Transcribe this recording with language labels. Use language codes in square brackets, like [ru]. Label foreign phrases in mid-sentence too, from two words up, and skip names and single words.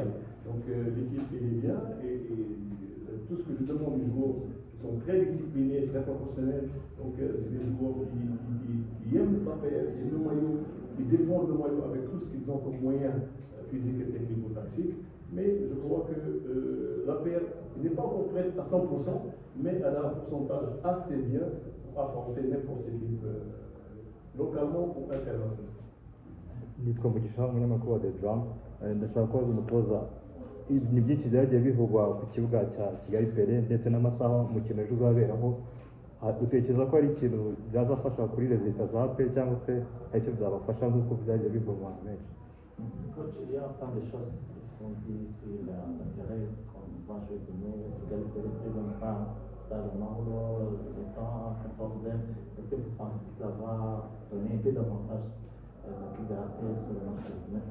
[fr] Donc l'équipe est bien et tout ce que je demande aux joueurs qui sont très disciplinés, très professionnels, donc c'est des joueurs qui aiment l'APR, qui aiment le maillot, qui défendent le maillot avec tout ce qu'ils ont comme moyens physiques et technico-tactiques. Mais je crois que l'APR n'est pas encore prête à 100%, mais elle a un pourcentage assez bien pour affronter n'importe quelle équipe localement ou internationalement. [rw] Nitwa Mugisha umunyamakuru wa The Drum. Ndashaka kubaza umutoza, ni byinshi byagiye bivugwa ku kibuga cya Kigali Pele ndetse n'amasaha umukino ejo uzaberaho. Utekereza ko ari ikintu byazafasha kuri rezita za APR cyangwa se hari icyo byabafasha nk'uko byagiye bivugwa menshi? [fr] Il y a plein de choses qui sont dites sur l'intérêt qu'on va jouer demain. Kigali Pele, c'est le stade Maholo, le temps 14e. Est-ce que vous pensez que ça va donner un peu d'avantage de APR sur le match de demain?